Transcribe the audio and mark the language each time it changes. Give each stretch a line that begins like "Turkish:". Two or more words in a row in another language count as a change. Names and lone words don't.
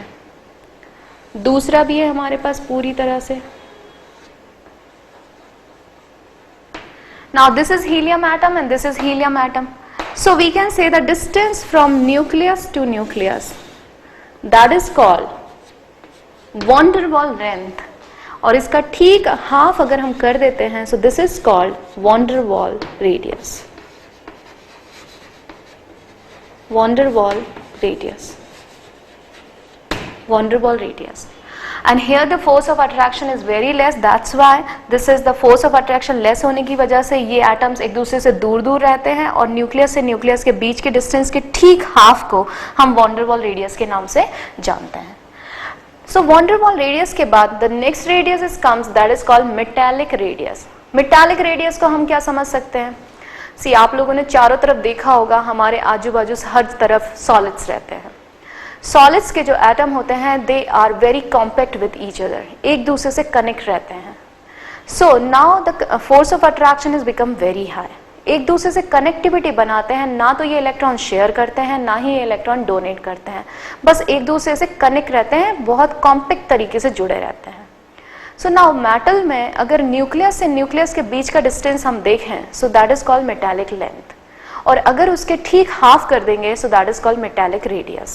Hindi: दूसरा भी है हमारे पास पूरी तरह से।
English: Now this is helium atom and this is helium atom, so we can say the distance from nucleus to nucleus that is called van der Waals length,
Hindi: और इसका ठीक हाफ अगर हम कर देते
English: हैं so this is called van der Waals radius. van der Waals radius, van der Waals radius, and here the force of attraction is very less, that's why this is the force of attraction less
Hindi: होने की वजह से ये एटम्स एक दूसरे से दूर दूर रहते हैं और न्यूक्लियस से न्यूक्लियस के बीच के डिस्टेंस के ठीक हाफ को हम van der Waals रेडियस के नाम से जानते हैं।
English: So van der Waals रेडियस
Hindi: के बाद
English: the next radius is comes that is called metallic radius। metallic radius
Hindi: को हम क्या समझ सकते हैं? सी आप लोगों ने चारों तरफ देखा होगा, हमारे आजू बाजू हर तरफ सॉलिड्स रहते हैं। सॉलिड्स के जो एटम होते हैं
English: they are very compact with each other,
Hindi: एक दूसरे से कनेक्ट रहते हैं।
English: so now the force of attraction is become very high,
Hindi: एक दूसरे से कनेक्टिविटी बनाते हैं, ना तो ये इलेक्ट्रॉन शेयर करते हैं ना ही ये इलेक्ट्रॉन डोनेट करते हैं, बस एक दूसरे से कनेक्ट रहते हैं, बहुत कॉम्पैक्ट तरीके से जुड़े रहते हैं।
English: so now
Hindi: मेटल में अगर न्यूक्लियस से न्यूक्लियस के बीच का डिस्टेंस हम देखें
English: so that is called metallic length,
Hindi: और अगर उसके ठीक हाफ कर देंगे
English: so that is called metallic radius.